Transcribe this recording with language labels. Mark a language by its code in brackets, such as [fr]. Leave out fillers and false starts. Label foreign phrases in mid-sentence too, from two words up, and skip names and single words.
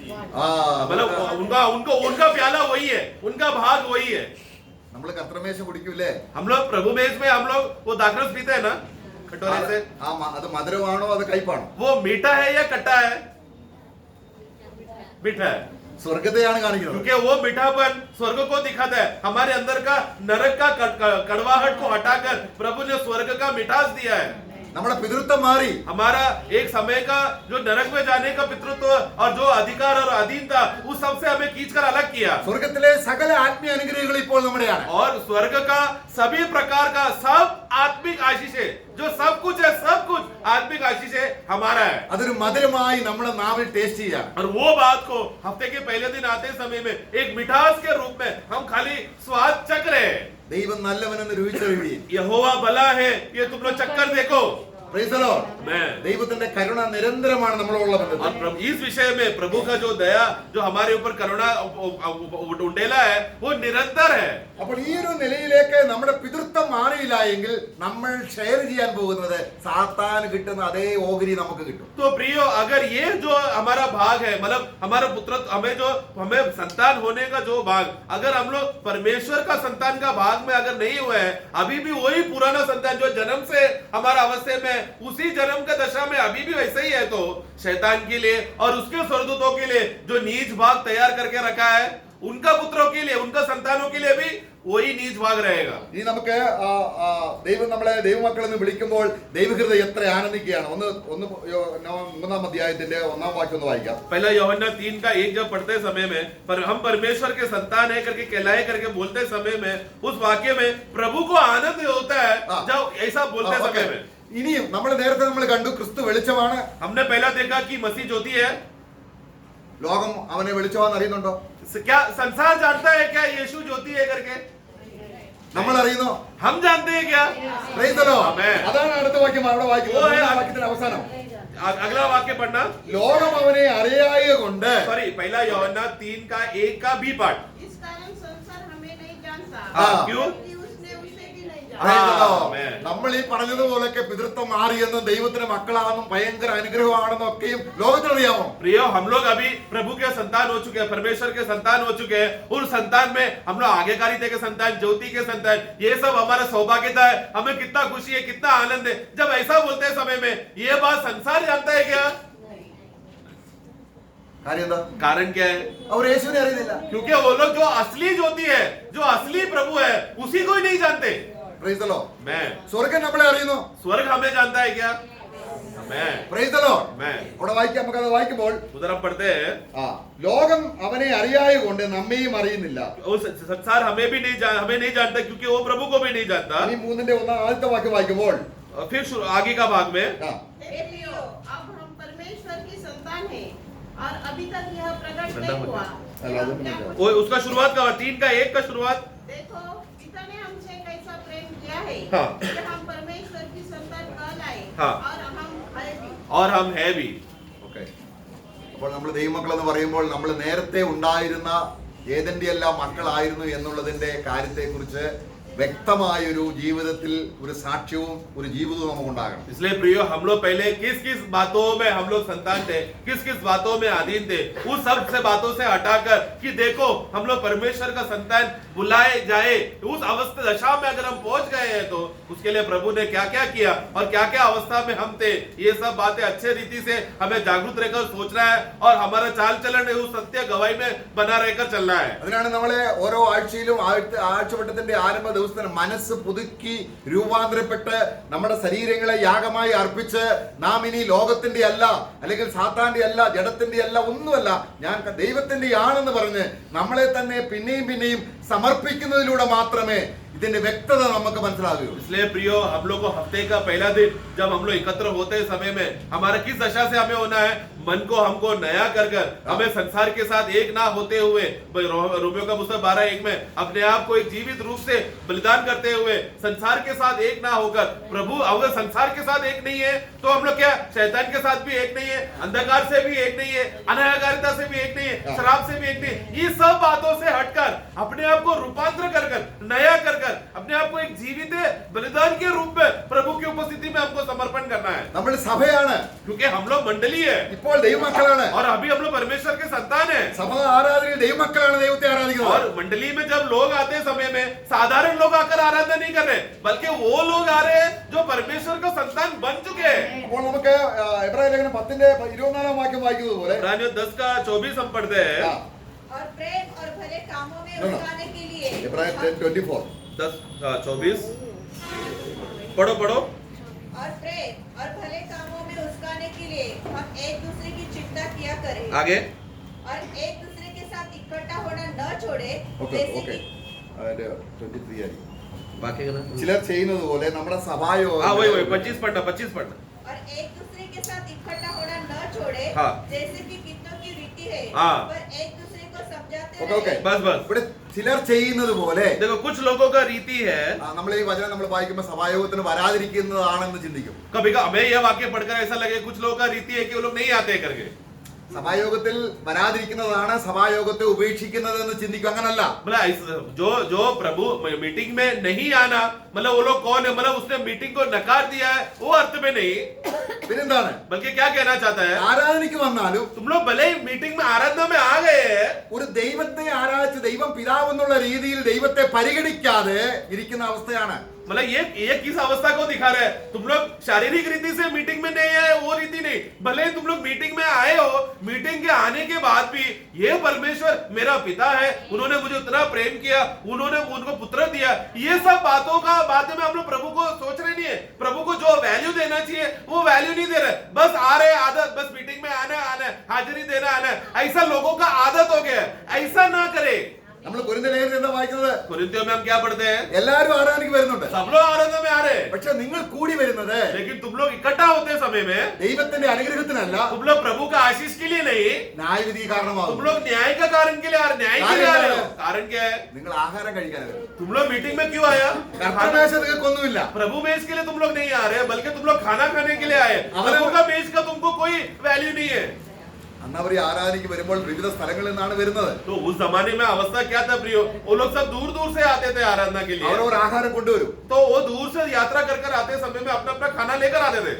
[hi] मतलब उनका प्याला वही है, उनका भाग वही है. [ml] നമ്മൾ കർത്തൃമേശ കുടിക്കൂലേ? [hi] हम लोग प्रभु मेज में हम लोग वो दाखरस पीते हैं ना कटोरे से, [ml] അത് മധുരമാണോ അത് കയ്പാണോ? [hi] वो मीठा है या खट्टा है? मीठा है, [ml] സ്വർഗത്തെയാണ് കാണിക്കുന്നത്. [hi] क्योंकि वो मीठापन स्वर्ग को दिखाता है. हमारे अंदर का नरक का कड़वाहट को हटाकर प्रभु ने स्वर्ग का मिठास दिया है. [ml] നമ്മുടെ പിതൃത്വം മാറി. [hi] हमारा एक समय का जो नरक में जाने का पितृत्व और जो अधिकार और अधीन था, उस सबसे हमें खींचकर अलग किया. [ml] സ്വർഗത്തിലെ സകല ആത്മീയ അനുഗ്രഹങ്ങൾ ഇപ്പോൾ നമ്മുടെയാണ്. [hi] और स्वर्ग का सभी प्रकार का सब आत्मिक आशीष है, जो सब कुछ है, सब कुछ आत्मिक आशीष है हमारा है. [ml] അതൊരു മധുരമായി നമ്മുടെ നാവിൽ ടേസ്റ്റ് ചെയ്യാം. [hi] और वो बात को हफ्ते के पहले दिन आते समय में एक मिठास के रूप में हम खाली स्वाद चख रहे हैं. [ml] ദൈവം നല്ലവനെന്ന് രുചിച്ചറിയുകയും. [hi] यहोवा भला है, ये तुम लोग चक्कर देखो. [en] Praise the Lord. मैं [ml] ദൈവത്തിന്റെ കരുണ നിരന്തരമാണ് നമ്മളോടുള്ള ബന്ധത്തിൽ. [hi] और इस विषय में प्रभु का जो दया, जो हमारे ऊपर करुणा उंडेला है, वो निरंतर है. [ml] അപ്പോൾ ഈ ഒരു നിലയിലേക്ക് നമ്മുടെ പിതൃത്വം മാറിയില്ല എങ്കിൽ നമ്മൾ ഷെയർ ചെയ്യാൻ പോകുന്നത് സാത്താന് കിട്ടുന്ന അതേ ഓഹരി നമുക്ക് കിട്ടും. [hi] तो प्रियो, अगर ये जो हमारा भाग है, मतलब हमारा पुत्र, हमें संतान होने का जो भाग, अगर हम लोग परमेश्वर का संतान का भाग में अगर नहीं हुए हैं, अभी भी वही पुराना संतान जो जन्म से हमारा अवस्था में, उसी जन्म का दशा में अभी भी वैसे ही है, तो शैतान के लिए और उसके स्वर्गदूतों के लिए जो नीच भाग तैयार करके रखा है, उनका पुत्रों के लिए, उनका संतानों के लिए भी वही नीच भाग रहेगा. [ml] ഇനി നമുക്ക് ദൈവം നമ്മളെ ദൈവമക്കൾ എന്ന് വിളിക്കുമ്പോൾ ദൈവഹൃദയം എത്ര ആനന്ദിക്കുകയാണ്. ഒന്ന് 3 അധ്യായത്തിന്റെ 1 വാക്യം ഒന്ന് വായിക്കാം. [hi] पहला यूहन्ना 3 का 1 जब पढ़ते समय में, पर हम परमेश्वर के संतान है करके कहलाए करके बोलते समय में, उस वाक्य में प्रभु को आनंद होता है जब ऐसा बोलते समय में. [ml] ഇനിയും നമ്മൾ നേരത്തെ നമ്മൾ കണ്ടു ക്രിസ്തു വെളിച്ചമാണ്. [hi] हमने पहला देखा कि मसीह ज्योति है. [ml] ലോകം അവനെ വെളിച്ചമാണെന്ന് അറിയുന്നുണ്ടോ? [hi] क्या संसार जानता है क्या यीशु ज्योति है करके? [ml] നമ്മൾ അറിയുന്നോ? [hi] हम जानते हैं क्या? [en] Praise the Lord. Amen. [ml] അതാണ് അടുത്ത വാക്യം അവിടെ വായിക്കുന്നത്. ഓ, മൂന്നാം വാക്യത്തിന്റെ അവസാനം. [hi] अगला वाक्य पढ़ना. [ml] ലോകം അവനെ അറിയായ കൊണ്ട്. [hi] सॉरी, पहला यूहन्ना 3 का 1 का बी पार्ट. इस कारण संसार हमें नहीं जानता, क्यों? क्योंकि उसने उसे भी नहीं जाना. [en] Praise the Lord. Amen. [ml] നമ്മൾ ഈ പറഞ്ഞതുപോലൊക്കെ പിതൃത്വം മാറിയെന്നും ദൈവത്തിന് മക്കളാണെന്നും ഭയങ്കര അനുഗ്രഹമാണെന്നും ഒക്കെയും ലോകത്തിനറിയാമോ? [hi] प्रियो, हम लोग अभी प्रभु के संतान हो चुके हैं, परमेश्वर के संतान हो चुके हैं. उस संतान में हम लोग आज्ञाकारिता के संतान, ज्योति के संतान, ये सब हमारा सौभाग्यता है. हमें कितना खुशी है, कितना आनंद है जब ऐसा बोलते हैं समय में. ये बात संसार जानता है क्या? [ml] കാര്യം എന്താ? [hi] कारण क्या है? [ml] അവർ യേശുവിനെ അറിയുന്നില്ല. [hi] क्योंकि वो लोग जो असली ज्योति है, जो असली प्रभु है, उसी को ही नहीं जानते. [en] Praise the Lord. मैं [ml] സ്വർഗം നമ്മളെ അറിയുന്നു. [hi] स्वर्ग हमें जानता है क्या? मैं [en] Praise the Lord. मैं [ml] അവിടെ വായിക്കാം, നമുക്കത് വായിക്കുമ്പോൾ [hi] उधर हम पढ़ते हैं [ml] ലോകം അവനെ അറിയായകൊണ്ട് നമ്മെയും അറിയുന്നില്ല. [hi] वो संसार हमें नहीं जानता क्योंकि वो प्रभु को भी नहीं जानता. [ml] ഇനി 3-1 ആദ്യത്തെ വാക്യം വായിക്കുമ്പോൾ [hi] फिर आगे का भाग में हे प्रियो, अब हम परमेश्वर की संतान हैं और अभी तक यह प्रकट नहीं हुआ कि हम क्या कुछ- वो उसका शुरुआत का 3:1 का शुरुआत. देखो, पिता ने हमसे कैसा प्रेम किया है हाँ। कि हम परमेश्वर की संतान कहलाए हाँ। और हम है भी। और हम है भी. [ml] ഓക്കെ. അപ്പോൾ നമ്മൾ ദൈവമക്കൾ എന്ന് പറയുമ്പോൾ നമ്മൾ നേരത്തെ ഉണ്ടായിരുന്ന ഏതെന്റെ എല്ലാം മക്കളായിരുന്നു എന്നുള്ളതിന്റെ കാര്യത്തെക്കുറിച്ച് വ്യക്തമായൊരു ജീവിതത്തിൽ ഒരു സാക്ഷ്യവും ഒരു ജീവിതവും നമുക്കുണ്ടാകണം. [hi] इसलिए प्रियो, हम लोग पहले किस किस बातों में हम लोग संतान थे, किस किस बातों में अधीन थे, उस सब से बातों से हटाकर कि देखो हम लोग परमेश्वर का संतान बुलाए जाए, उस अवस्था दशा में अगर हम पहुंच गए हैं तो उसके लिए प्रभु ने क्या क्या किया और क्या क्या अवस्था में हम थे, ये सब बातें अच्छे रीति से हमें जागरूक रहकर सोचना है और हमारा चाल चलन उस सत्य गवाही में बना रहकर चलना है. [ml] അതിനാണ് നമ്മളെ ഓരോ ആഴ്ചയിലും ആഴ്ചവട്ടത്തിന്റെ ആരംഭ ദിവസത്തിന് മനസ്സ് പുതുക്കി രൂപാന്തരപ്പെട്ട് നമ്മുടെ ശരീരങ്ങളെ യാഗമായി അർപ്പിച്ച് നാം ഇനി ലോകത്തിന്റെ അല്ല, അല്ലെങ്കിൽ സാത്താന്റെ അല്ല, ജഡത്തിന്റെ അല്ല, ഒന്നുമല്ല, ഞാൻ ദൈവത്തിന്റെ ആണെന്ന് പറഞ്ഞ് നമ്മളെ തന്നെ പിന്നെയും പിന്നെയും സമർപ്പിക്കുന്നതിലൂടെ മാത്രമേ ഇതിന്റെ വ്യക്തത നമുക്ക് മനസ്സിലാകൂ. [hi] इसलिए प्रियो, हम लोग को हफ्ते का पहला दिन जब हम लोग एकत्र होते समय में हमारा किस दशा से हमें होना है, मन को हमको नया कर हमें संसार के साथ एक ना होते हुए रोमियो का पुस्तक 12:1 में अपने आप को एक जीवित रूप से बलिदान करते हुए संसार के साथ एक ना होकर, प्रभु अगर संसार के साथ एक नहीं है तो हम लोग क्या शैतान के साथ भी एक नहीं है, अंधकार से भी एक नहीं है, अनागारिता से भी एक नहीं है, शराब से भी एक नहीं है. ये सब बातों से हटकर अपने आप को रूपांतर कर नया कर अपने आप को एक जीवित बलिदान के रूप में प्रभु की उपस्थिति में हमको समर्पण करना है. [ml] നമ്മൾ സഭയാണ്, [hi] क्योंकि हम लोग मंडली है [ml] ഇപ്പോൾ ദൈവമക്കളാണ്. [hi] और अभी हम लोग परमेश्वर के संतान है. [ml] സഭ ആരാധനയിൽ ദൈവമക്കളാണ് ദൈവത്തെ ആരാധിക്കുന്നത്. [hi] और मंडली में जब लोग आते समय में साधारण लोग आकर आराधना नहीं कर रहे, बल्कि वो लोग आ रहे हैं जो परमेश्वर का संतान बन चुके हैं. [ml] അപ്പോൾ നമുക്ക് എബ്രായ ലേഖനം 10:24 വാക്യം വായിക്കുന്നത് പോലെ [hi] इब्रानियों 10:24 हम पढ़ते हैं. और प्रेम और भले कामों में [en] No, no. [hi] उकसाने के लिए [ml] എബ്രായ 10:24 [hi] 10:24 पढ़ो और प्रेम और भले कामों में उकसाने के लिए हम एक दूसरे की चिंता किया करें आगे. और एक दूसरे के साथ इकट्ठा होना न छोड़े [ml] ഓക്കെ [hi] जैसे [ml] ഓക്കെ [hi] कि [ml] 23 ആയി. [hi] बाकी का ना? [ml] ചിലർ ചെയ്യുന്നത് പോലെ നമ്മുടെ സഭായോഗം [hi] हाँ वही 25 पढ़ना. और एक दूसरे के साथ इकट्ठा होना न छोड़े हाँ। जैसे कि कितनों की रीति है हाँ। पर एक दूसरे को समझाते [ml] ഓക്കെ ഓക്കെ [hi] रहे बस [ml] ഇവിടെ ചിലർ ചെയ്യുന്നത് പോലെ [hi] देखो कुछ लोगों का रीति है. [ml] നമ്മൾ ഈ വചനം നമ്മൾ വായിക്കുമ്പോൾ സഭായോഗത്തിന് വരാതിരിക്കുന്നതാണെന്ന് ചിന്തിക്കും. [hi] कभी हमें यह वाक्य पढ़कर ऐसा लगे कुछ लोगों का रीति है कि वो लोग नहीं आते करके. [ml] സഭായോഗത്തിൽ വരാതിരിക്കുന്നതാണ് സഭായോഗത്തെ ഉപേക്ഷിക്കുന്നതെന്ന് ചിന്തിക്കും. അങ്ങനല്ല. [hi] मतलब जो प्रभु मीटिंग में नहीं आना, मतलब वो लोग कौन है, मतलब उसने मीटिंग को नकार दिया है वो अर्थ में नहीं, [ml] പിന്നെന്താണ്? [hi] बल्कि क्या कहना चाहता है, [ml] ആരാധനയ്ക്ക് വന്നാലും [hi] तुम लोग भले ही मीटिंग में आराधना में आ गए हैं, [ml] ഒരു ദൈവത്തെ ആരാധിച്ച് ദൈവം പിതാവ് എന്നുള്ള രീതിയിൽ ദൈവത്തെ പരിഗണിക്കാതെ ഇരിക്കുന്ന അവസ്ഥയാണ്. [hi] मतलब ये किस अवस्था को दिखा रहा है. तुम लोग शारीरिक रीति से मीटिंग में नहीं आए, वो रीति नहीं, भले ही तुम लोग मीटिंग में आए हो, मीटिंग के आने के बाद भी ये परमेश्वर मेरा पिता है, उन्होंने मुझे उतना प्रेम किया, उन्होंने उनको पुत्र दिया, ये सब बातों में हम लोग प्रभु को सोच रहे नहीं है. प्रभु को जो वैल्यू देना चाहिए वो वैल्यू नहीं दे रहे, बस आ रहे आदत, बस मीटिंग में आना है, हाजिरी देना आना है. ऐसा लोगों का आदत हो गया है. ऐसा ना करे. [ml] നമ്മൾ കൊരിന്ത്യർ ലേഖനം എന്താ വായിക്കുന്നത്? [hi] कुरिन्थियों में हम क्या पढ़ते हैं, [ml] എല്ലാവരും ആരാധനയ്ക്ക് വരുന്നുണ്ട്. [hi] सब लोग आराधना में आ रहे हैं, [ml] പക്ഷെ നിങ്ങൾ കൂടി വരുന്നത് [hi] लेकिन तुम लोग इकट्ठा होते समय में [ml] ദൈവത്തിന്റെ അനുഗ്രഹത്തിനല്ല, [hi] तुम लोग प्रभु का आशीष के लिए नहीं, [ml] ന്യായവിധി [hi] तुम [ml] കാരണമാകും. [hi] लोग न्याय का कारण के लिए न्याय के लिए आ रहे हो. कारण क्या है, [ml] നിങ്ങൾ ആഹാരം കഴിക്കാൻ വരും. [hi] तुम लोग मीटिंग में क्यों आया, [ml] കർത്തൃമേശ നിങ്ങൾക്കൊന്നുമില്ല. [hi] प्रभु मेज के लिए तुम लोग नहीं आ रहे, बल्कि तुम लोग खाना खाने के लिए आए. प्रभु का मेज का तुमको कोई वैल्यू नहीं है. [ml] അന്ന് അവർ ആരാധനയ്ക്ക് വരുമ്പോൾ വിവിധ സ്ഥലങ്ങളിൽ നിന്നാണ് വരുന്നത്. [hi] तो उस जमाने में अवस्था क्या था प्रियो, वो लोग सब दूर दूर से आते थे आराधना के लिए, [ml] അവർ ആഹാരം കൊണ്ടുവരും. [hi] तो वो दूर से यात्रा कर आते समय में अपना अपना खाना लेकर आते थे.